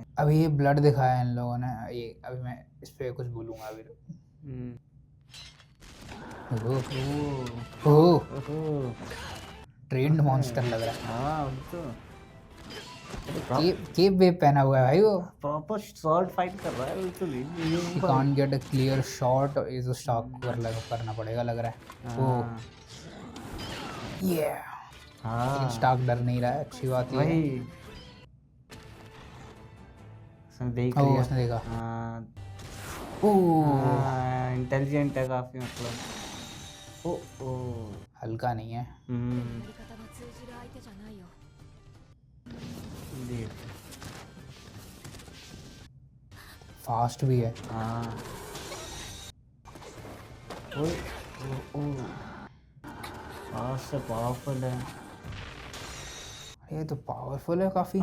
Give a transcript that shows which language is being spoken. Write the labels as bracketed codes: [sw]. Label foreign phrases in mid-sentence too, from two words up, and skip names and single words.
[hi] अभी ये ब्लड दिखाया है इन लोगों ने। ये अभी मैं इस पे कुछ बोलूंगा अभी। ओह ओह [en] trained monster [hi] लग रहा है। हाँ वही तो केप वेप पहना हुआ है भाई वो। [en] proper short fight [hi] कर रहा है बिल्कुल ही। [en] He can't get a clear shot। [hi] ये तो स्टॉक करना पड़ेगा लग रहा है। हाँ ये हाँ स्टॉक डर नहीं रहा है, अच्छी बात ये है। वही उसने देख ओह लिया। उसने देखा। हाँ ओह इंटेलिजेंट है काफी मतलब। ओ ओ हल्का नहीं है। [ja] やり方が通じる相手じゃないよ。 [hi] देख फास्ट भी है। हाँ ओए ओ ओ फास्ट से पावरफुल है। ये तो पावरफुल है काफी।